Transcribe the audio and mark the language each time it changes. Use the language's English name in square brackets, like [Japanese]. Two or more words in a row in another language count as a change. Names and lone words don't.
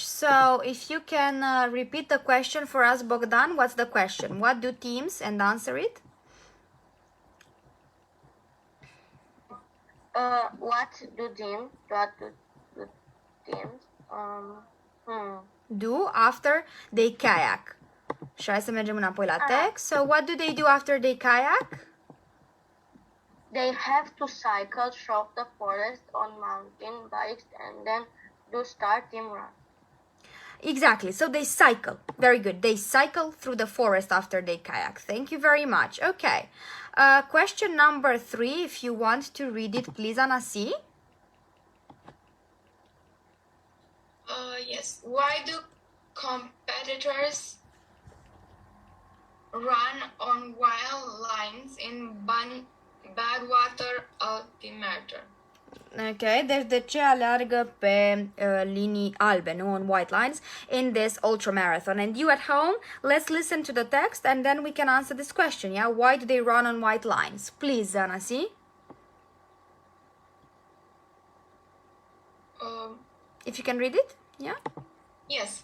[English] So if you can repeat the question for us, Bogdan, what's the question? What do teams, and answer it? What do teams do after they kayak? [Romanian] Și hai să mergem înapoi la text. [English] So what do they do after they kayak? They have to cycle through the forest on mountain bikes and then do starting run. Exactly. So they cycle. Very good. They cycle through the forest after they kayak. Thank you very much. Okay. Question number 3. If you want to read it, please, Anasi. Yes. Why do competitors run on wild lines in Badwater Altimeter? [Romanian] Ok, deci de ce alergă pe linii albe, nu [English] on white lines, in this ultra marathon? And you at home, let's listen to the text and then we can answer this question, yeah? Why do they run on white lines? Please, Zanasi. If you can read it, yeah? Yes.